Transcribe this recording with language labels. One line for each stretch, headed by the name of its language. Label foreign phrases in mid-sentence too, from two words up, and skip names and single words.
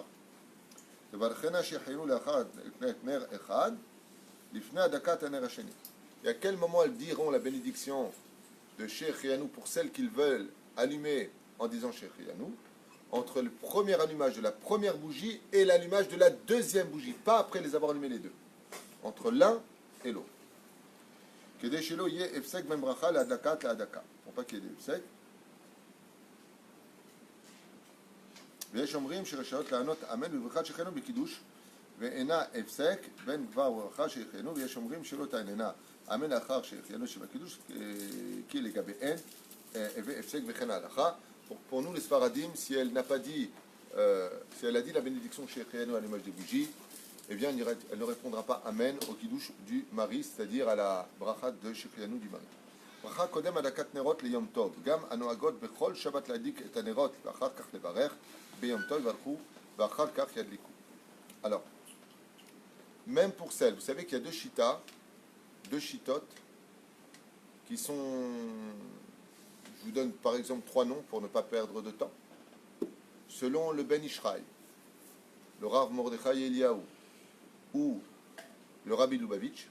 French: Il y a quel moment elles diront la bénédiction de Shecheyanu pour celles qu'ils veulent allumer en disant Shecheyanu? Entre le premier allumage de la première bougie et l'allumage de la deuxième bougie, pas après les avoir allumés les deux, entre l'un et l'autre. Pour pas qu'il y ait des efsek.
Hebrew: ויש אומרים שרשאיות לענות אמן בברכת שהחיינו בקידוש ואינה הפסק בין כבר וברכה שהחיינו, ויש אומרים שלא תעננה אמן לאחר שהחיינו שבקידוש כי לגביהן הפסק וכן ההלכה.
French: Pour nous, les Sfaradim, si elle n'a pas dit, si elle a dit la bénédiction chez Chayanu à l'image des bougies, eh bien elle ne répondra pas Amen au kiddush du mari, c'est-à-dire à la bracha de Shechianu du mari.
Hebrew: ברכה קודם הדלקת נרות ליום טוב, גם הנוהגות בכל שבת להדליק את הנרות ואחר כך לברך ביום טוב יברכו ואחר כך ידליקו.
French: Alors, même pour celles, vous savez qu'il y a deux chitotes qui sont, je vous donne par exemple 3 noms pour ne pas perdre de temps, selon le Ben Ishraï, le Rav Mordechai Eliaou ou le Rabbi Lubavitch.